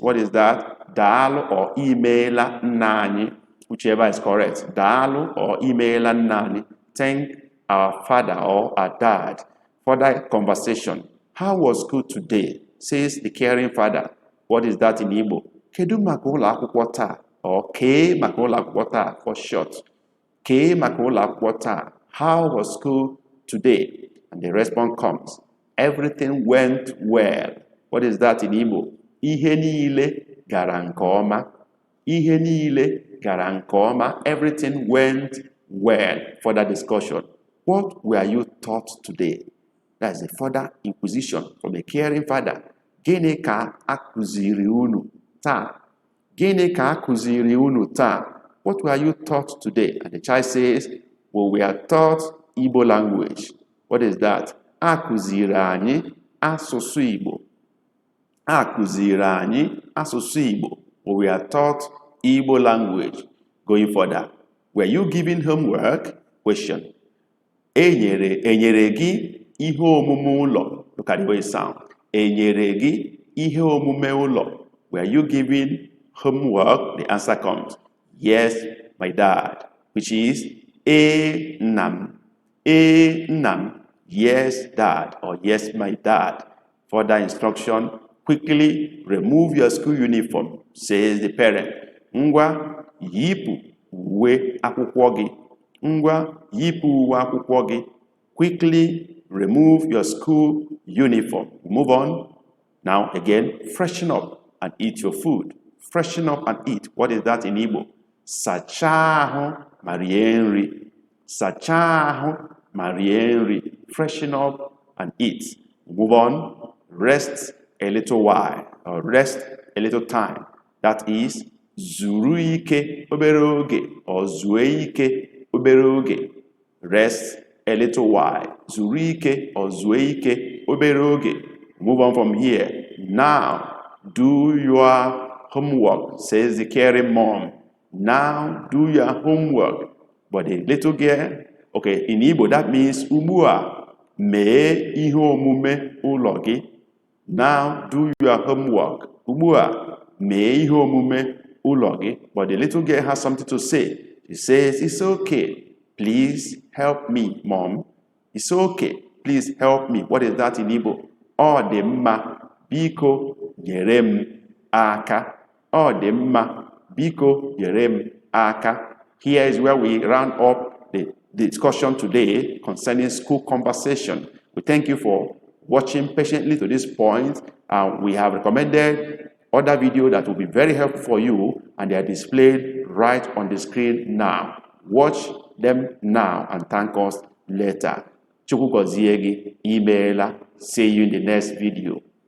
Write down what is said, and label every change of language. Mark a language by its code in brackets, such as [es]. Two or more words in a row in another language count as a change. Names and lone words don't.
[en] What is that? [ig] Dalu or emaila nani, whichever is correct. Dalu or emaila nani. [en] Thank our father or our dad for that conversation. How was school today? Says the caring father. What is that in Igbo? [ig] Kedu maka ụlọ akwụkwọ taa? Or ke maka ụlọ akwụkwọ taa [en] for short. [ig] Ke maka ụlọ akwụkwọ taa. [en] How was school today? And the response comes. Everything went well. What is that in Igbo? [ig] Ihe niile gara nke ọma. Ihe niile gara nke ọma. [en] Everything went well. Further discussion. What were you taught today? That is a further inquisition from a caring father. [ig] Gịnị ka akụziri unu taa? Gịnị ka akụziri unu taa? [en] What were you taught today? And the child says, well, we are taught Igbo language. What is that? [ig] Akụziri anyị asụsụ Igbo. Akụziri anyị asụsụ Igbo. [en] Well, we are taught Igbo language. Going further. Were you given homework? Question. [ig] Enyere gị ihe omume ụlọ. [en] Look at the way it sounds. [ig] Enyere gị ihe omume ụlọ. [en] Were you given homework? The answer comes. Yes, my dad. Which is nam. Nam. Yes, dad. Or yes, my dad. Further instruction. Quickly remove your school uniform, says the parent. [ig] Ngwa yipu uwe akwụkwọ gị. Ngwa yipu uwe akwụkwọ gị. [en] Quickly remove your school uniform. Move on. Now again, freshen up and eat your food. Freshen up and eat. What is that in Igbo? [ig] Sachaa ahụ ma rie nri. Sachaa ahụ ma rie nri. [en] Freshen up and eat. Move on. Rest a little while or rest a little time. That is [ig] zuru ike obere oge or zue ike obere oge. [en] Rest a little while. [ig] Zuru ike or zue ike obere oge. [en] Move on from here. Now do your homework, says the caring mom. Now do your homework. But the little girl, okay, in Igbo that means [ig] ugbua mee ihe omume ụlọ gị. [en] Now do your homework. [ig] Ugbua mee ihe omume ụlọ gị. [en] But the little girl has something to say. She says, it's okay. Please help me, mom. It's okay. Please help me. What is that in Igbo? [ig] Ọ dị mma, biko nyere m aka. Ọ dị mma, biko nyere m aka. [en] Here is where we round up the discussion today concerning school conversation. We thank you for watching patiently to this point. We have recommended other videos that will be very helpful for you, and they are displayed right on the screen now. Watch them now and thank us later. [ig] Chukwu gozie gị, imeela. [en] See you in the next video.